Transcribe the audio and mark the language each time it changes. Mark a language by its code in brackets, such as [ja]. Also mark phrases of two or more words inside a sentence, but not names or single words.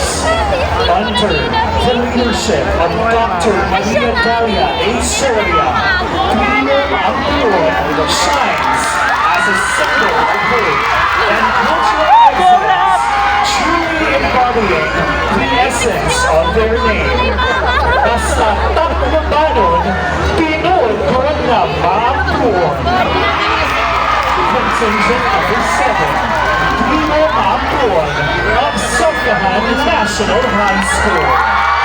[en] Under the leadership of Dr. Maria Dalia A. Soria, Primo Maangpon shines as a symbol of hope and cultural excellence, truly embodying the essence of their name. [tl] Basta Taclobanon, Pinoy ko na Maangpon. [en] Contingent number 7, Primo Maangpon of Sandahan National High School.